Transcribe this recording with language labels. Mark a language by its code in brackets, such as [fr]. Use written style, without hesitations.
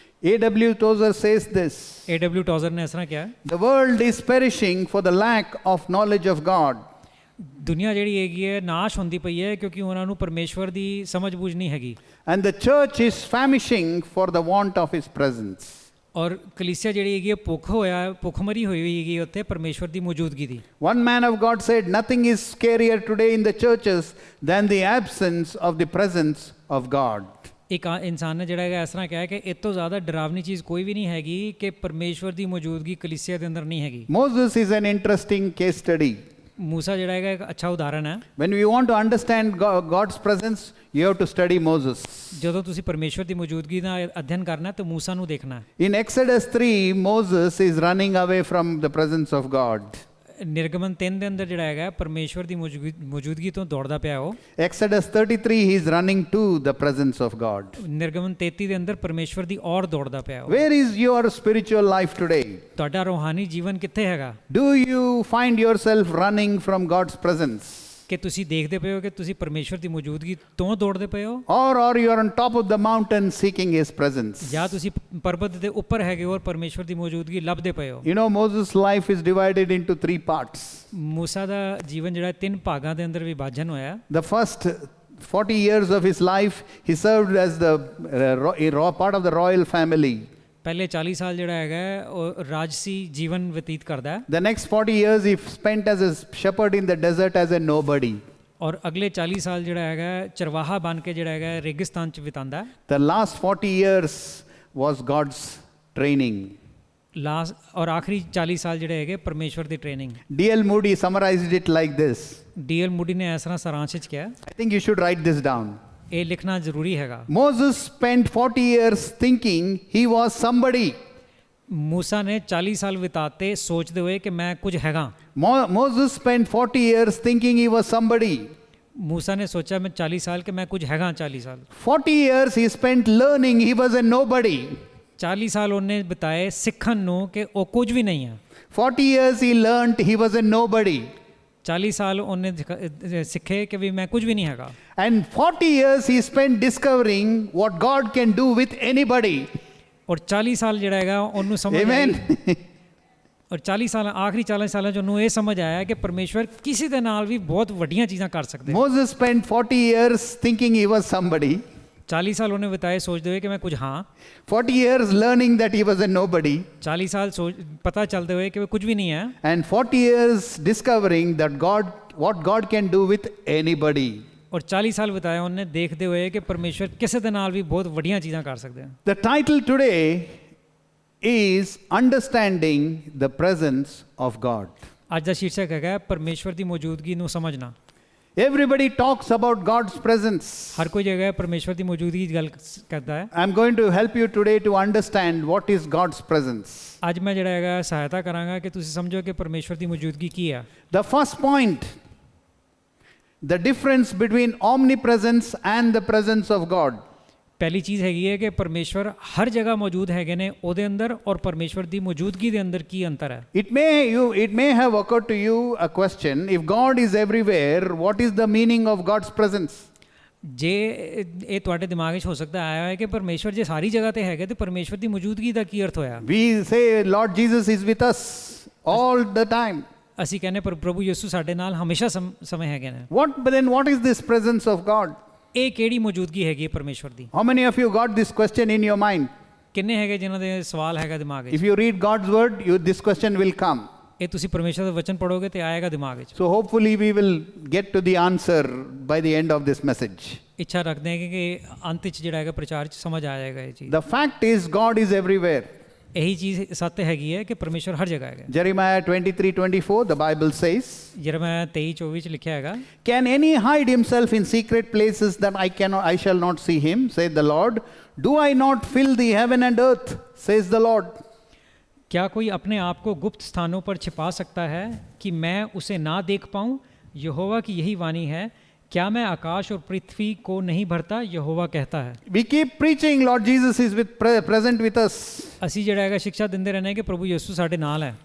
[en] A.W. Tozer says this: [pa] A.W. ਟੌਜ਼ਰ ਨੇ ਇਸ ਤਰ੍ਹਾਂ ਕਿਹਾ, [en] the world is perishing for the lack of knowledge of God. [pa] ਦੁਨੀਆ ਜਿਹੜੀ ਹੈਗੀ ਹੈ ਨਾਸ਼ ਹੁੰਦੀ ਪਈ ਹੈ ਕਿਉਂਕਿ ਉਹਨਾਂ ਨੂੰ ਪਰਮੇਸ਼ਵਰ ਦੀ ਸਮਝ ਬੂਝ ਨਹੀਂ ਹੈਗੀ, [en] And the church is famishing for the want of His presence. [pa] ਔਰ ਕਲੀਸਿਆ ਜਿਹੜੀ ਹੈਗੀ ਹੈ ਭੁੱਖਮਰੀ ਹੋਈ ਹੈਗੀ ਉੱਥੇ ਪਰਮੇਸ਼ਵਰ ਦੀ ਮੌਜੂਦਗੀ ਦੀ। [en] One man of God said, nothing is scarier today in the churches than the absence of the presence of God. [pa] ਇੱਕ ਇਨਸਾਨ ਨੇ ਜਿਹੜਾ ਹੈਗਾ ਇਸ ਤਰ੍ਹਾਂ ਕਿਹਾ ਕਿ ਇਹ ਤੋਂ ਜ਼ਿਆਦਾ ਡਰਾਵਨੀ ਚੀਜ਼ ਕੋਈ ਵੀ ਨਹੀਂ ਹੈਗੀ ਕਿ ਪਰਮੇਸ਼ਵਰ ਦੀ ਮੌਜੂਦਗੀ ਕਲੀਸਿਆ ਦੇ ਅੰਦਰ ਨਹੀਂ ਹੈਗੀ। [en] Moses is an interesting case study. [pa] ਮੂਸਾ ਜਿਹੜਾ ਹੈਗਾ ਇੱਕ ਅੱਛਾ ਉਦਾਹਰਣ ਹੈ। [en] When we want to understand God's presence, you have to study Moses. [pa] ਜਦੋਂ ਤੁਸੀਂ ਪਰਮੇਸ਼ਵਰ ਦੀ ਮੌਜੂਦਗੀ ਦਾ ਅਧਿਐਨ ਕਰਨਾ ਤਾਂ ਮੂਸਾ ਨੂੰ ਦੇਖਣਾ ਹੈ। [en] In Exodus 3, Moses is running away from the presence of God. [pa] ਨਿਰਗਮਨ 3 ਦੇ ਅੰਦਰ ਜਿਹੜਾ ਹੈਗਾ ਪਰਮੇਸ਼ਵਰ ਦੀ ਮੌਜੂਦਗੀ ਤੋਂ ਦੌੜਦਾ ਪਿਆ ਉਹ। [en] Exodus 33, he is running to the presence of God. [pa] ਨਿਰਗਮਨ 33 ਦੇ ਅੰਦਰ ਪਰਮੇਸ਼ਵਰ ਦੀ ਔਰ ਦੌੜਦਾ ਪਿਆ ਉਹ। [en] Where is your spiritual life today? [pa] ਤੁਹਾਡਾ ਰੂਹਾਨੀ ਜੀਵਨ ਕਿੱਥੇ ਹੈਗਾ? [en] Do you find yourself running from God's presence? [pa] ਕਿ ਤੁਸੀਂ ਦੇਖਦੇ ਪਏ ਹੋ ਕਿ ਤੁਸੀਂ ਪਰਮੇਸ਼ਵਰ ਦੀ ਮੌਜੂਦਗੀ ਤੋਂ ਦੌੜਦੇ ਪਏ ਹੋ, [en] Or you are on top of the mountain seeking His presence? [pa] ਜਾਂ ਤੁਸੀਂ ਪਰਬਤ ਦੇ ਉੱਪਰ ਹੈਗੇ ਹੋ ਔਰ ਪਰਮੇਸ਼ਵਰ ਦੀ ਮੌਜੂਦਗੀ ਲੱਭਦੇ ਪਏ ਹੋ। [en] You know, Moses' life is divided into 3 parts. [pa] ਮੂਸਾ ਦਾ ਜੀਵਨ ਜਿਹੜਾ 3 ਭਾਗਾਂ ਦੇ ਅੰਦਰ ਵਿਭਾਜਨ ਹੋਇਆ। [en] The first 40 years of his life, he served as the part of the royal family. [pa] ਪਹਿਲੇ 40 ਸਾਲ ਜਿਹੜਾ ਹੈਗਾ ਉਹ ਰਾਜਸੀ ਜੀਵਨ ਬਤੀਤ ਕਰਦਾ ਹੈ। [en] The next 40 years he spent as a shepherd in the desert as a nobody. [pa] ਔਰ ਅਗਲੇ 40 ਸਾਲ ਜਿਹੜਾ ਹੈਗਾ ਚਰਵਾਹਾ ਬਣ ਕੇ ਜਿਹੜਾ ਹੈਗਾ ਰੇਗਿਸਤਾਨ ਚ ਬਿਤਾਉਂਦਾ ਹੈ। [en] The last 40 years was God's training. [pa] ਔਰ ਆਖਰੀ 40 ਸਾਲ ਜਿਹੜੇ ਹੈਗੇ ਪਰਮੇਸ਼ਵਰ ਦੀ training. [en] D.L. Moody summarized it like this. [pa] ਡੀ.ਐਲ. Moody ਨੇ ਇਸ ਤਰ੍ਹਾਂ ਸਾਰਾਂਸ਼ ਵਿੱਚ ਕਿਹਾ। [en] I think you should write this down. [pa] ਇਹ ਲਿਖਣਾ ਜ਼ਰੂਰੀ ਹੈਗਾ। [en] Moses spent 40 years thinking he was somebody. [pa] ਮੂਸਾ ਨੇ 40 ਸਾਲ ਬਿਤਾਤੇ ਸੋਚਦੇ ਹੋਏ ਕਿ ਮੈਂ ਕੁਝ ਹੈਗਾ। [en] Moses spent 40 years thinking he was somebody. [pa] ਮੂਸਾ ਨੇ ਸੋਚਿਆ ਮੈਂ 40 ਸਾਲ ਕਿ ਮੈਂ ਕੁਝ ਹੈਗਾ। 40 ਸਾਲ [en] 40 years he spent learning he was a nobody. [pa] 40 ਸਾਲ ਉਹਨੇ ਬਿਤਾਏ ਸਿੱਖਣ ਨੂੰ ਕਿ ਉਹ ਕੁਝ ਵੀ ਨਹੀਂ ਹੈ। [en] 40 years he learned he was a nobody. [pa] 40 ਸਾਲ ਉਹਨੇ ਸਿੱਖੇ ਕਿ ਵੀ ਮੈਂ ਕੁਝ ਵੀ ਨਹੀਂ ਹੈਗਾ। [en] And 40 years he spent discovering what God can do with anybody. [pa] ਔਰ 40 ਸਾਲ ਜਿਹੜਾ ਹੈਗਾ ਉਹਨੂੰ ਸਮਝ ਆਈ। [en] Amen. [pa] ਔਰ 40 ਸਾਲ ਆਖਰੀ 40 ਸਾਲਾਂ 'ਚ ਉਹਨੂੰ ਇਹ ਸਮਝ ਆਇਆ ਕਿ ਪਰਮੇਸ਼ਵਰ ਕਿਸੇ ਦੇ ਨਾਲ ਵੀ ਬਹੁਤ ਵੱਡੀਆਂ ਚੀਜ਼ਾਂ ਕਰ ਸਕਦੇ। [en] Moses spent 40 years thinking he was somebody. [pa] 40 ਸਾਲ ਉਹਨੇ ਬਿਤਾਏ ਸੋਚਦੇ ਹੋਏ ਕਿ ਮੈਂ ਕੁਝ ਹਾਂ। [en] 40 years learning that he was a nobody. [pa] 40 ਸਾਲ ਪਤਾ ਚੱਲਦੇ ਹੋਏ ਕਿ ਉਹ ਕੁਝ ਵੀ ਨਹੀਂ ਹੈ। [en] And 40 years discovering that what God can do with anybody. [pa] ਔਰ 40 ਸਾਲ ਬਿਤਾਏ ਉਹਨੇ ਦੇਖਦੇ ਹੋਏ ਕਿ ਪਰਮੇਸ਼ਵਰ ਕਿਸੇ ਦੇ ਨਾਲ ਵੀ ਬਹੁਤ ਵੱਡੀਆਂ ਚੀਜ਼ਾਂ ਕਰ ਸਕਦੇ ਹਨ। [en] The title today is Understanding the Presence of God. [pa] ਅੱਜ ਦਾ ਸ਼ੀਰਸ਼ਕ ਹੈਗਾ ਪਰਮੇਸ਼ਵਰ ਦੀ ਮੌਜੂਦਗੀ ਨੂੰ ਸਮਝਣਾ। [en] Everybody talks about God's presence. [pa] ਹਰ ਕੋਈ ਜਗ੍ਹਾ ਪਰਮੇਸ਼ਵਰ ਦੀ ਮੌਜੂਦਗੀ ਦੀ ਗੱਲ ਕਰਦਾ ਹੈ। [en] I'm going to help you today to understand what is God's presence. [pa] ਅੱਜ ਮੈਂ ਜਿਹੜਾ ਹੈਗਾ ਸਹਾਇਤਾ ਕਰਾਂਗਾ ਕਿ ਤੁਸੀਂ ਸਮਝੋ ਕਿ ਪਰਮੇਸ਼ਵਰ ਦੀ ਮੌਜੂਦਗੀ ਕੀ ਹੈ। [en] The first point, the difference between omnipresence and the presence of God. [pa] ਪਹਿਲੀ ਚੀਜ਼ ਹੈਗੀ ਹੈ ਕਿ ਪਰਮੇਸ਼ਵਰ ਹਰ ਜਗ੍ਹਾ ਮੌਜੂਦ ਹੈਗੇ ਨੇ ਉਹਦੇ ਅੰਦਰ ਔਰ ਪਰਮੇਸ਼ਵਰ ਦੀ ਮੌਜੂਦਗੀ ਦੇ ਅੰਦਰ ਕੀ ਅੰਤਰ ਹੈ। [en] It may have occurred to you a question, if God is everywhere, what is the meaning of God's presence? [pa] ਜੇ ਇਹ ਤੁਹਾਡੇ ਦਿਮਾਗ 'ਚ ਹੋ ਸਕਦਾ ਆਇਆ ਹੈ ਕਿ ਪਰਮੇਸ਼ਵਰ ਜੇ ਸਾਰੀ ਜਗ੍ਹਾ ਤੇ ਹੈਗੇ ਤੇ ਪਰਮੇਸ਼ਵਰ ਦੀ ਮੌਜੂਦਗੀ ਦਾ ਕੀ ਅਰਥ ਹੋਇਆ। [en] We say Lord Jesus is with us all the time. [pa] ਅਸੀਂ ਕਹਿੰਦੇ ਪਰ ਪ੍ਰਭੂ ਯਿਸੂ ਸਾਡੇ ਨਾਲ ਹਮੇਸ਼ਾ ਸਮੇਂ ਹੈਗੇ ਨੇ। [en] What is this presence of God? [pa] ਇਹ ਕਿਹੜੀ ਮੌਜੂਦਗੀ ਹੈਗੀ ਪਰਮੇਸ਼ਵਰ ਦੀ? [en] How many of you got this question in your mind? [pa] ਕਿੰਨੇ ਹੈਗੇ ਜਿਨ੍ਹਾਂ ਦੇ ਸਵਾਲ ਹੈਗਾ ਦਿਮਾਗ 'ਚ? [en] If you read God's word, this question will come. [pa] ਇਹ ਤੁਸੀਂ ਪਰਮੇਸ਼ਵਰ ਦਾ ਵਚਨ ਪੜੋਗੇ ਤੇ ਆਏਗਾ ਦਿਮਾਗ 'ਚ। [en] So hopefully we will get to the answer by the end of this message. [pa] ਇੱਛਾ ਰੱਖਦੇ ਹਾਂ ਕਿ ਅੰਤ 'ਚ ਜਿਹੜਾ ਹੈਗਾ ਪ੍ਰਚਾਰ 'ਚ ਸਮਝ ਆ ਜਾਏਗਾ ਇਹ ਚੀਜ਼। [en] The fact is God is everywhere. [pa] ਇਹੀ ਚੀਜ਼ ਸੱਤ ਹੈਗੀ ਹੈ ਕਿ ਪਰਮੇਸ਼ਵਰ ਹਰ ਜਗ੍ਹਾ ਹੈਗਾ। [en] Jeremiah 23:24, the Bible says, [pa] ਯਰਮੀਆ 23:24 'ਚ ਲਿਖਿਆ ਹੈਗਾ, [en] Can any hide himself in secret places that I shall not see him, saith the Lord? Do I not fill the heaven and earth, says the Lord? [hi] क्या कोई अपने आप को गुप्त स्थानों पर छिपा सकता है कि मैं उसे ना देख पाऊं? यहोवा की यही वाणी है, क्या मैं आकाश और पृथ्वी को नहीं भरता? यहोवा कहता है। [en] We keep preaching Lord Jesus is present with us. [pa] ਅਸੀਂ ਜਿਹੜਾ ਹੈਗਾ ਸਿੱਖਿਆ ਦਿੰਦੇ ਰਹਿੰਦੇ ਹਾਂ ਕਿ ਪ੍ਰਭੂ ਯਿਸੂ ਸਾਡੇ ਨਾਲ ਹੈ।